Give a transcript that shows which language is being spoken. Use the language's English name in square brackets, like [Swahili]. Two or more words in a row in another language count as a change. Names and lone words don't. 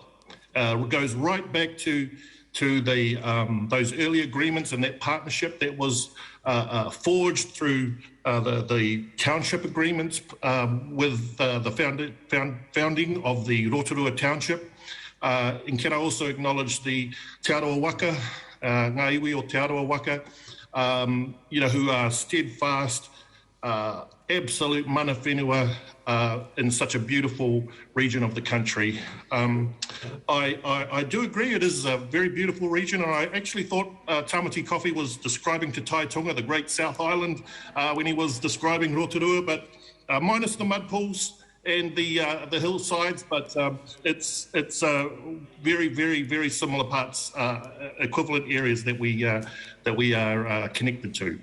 [English] It goes right back to those early agreements and that partnership that was forged through the township agreements with the founding of the Rotorua Township. And can I also acknowledge the Te Aroa Waka, [Māori] ngā iwi o Te Aroa Waka, [English] who are steadfast, absolute [Māori] mana whenua [English] in such a beautiful region of the country. I do agree it is a very beautiful region, and I actually thought Tamati Coffey was describing Te Taitonga, the Great South Island, when he was describing Rotorua, but minus the mud pools and the hillsides, but it's very, very, very similar parts, equivalent areas that we are connected to.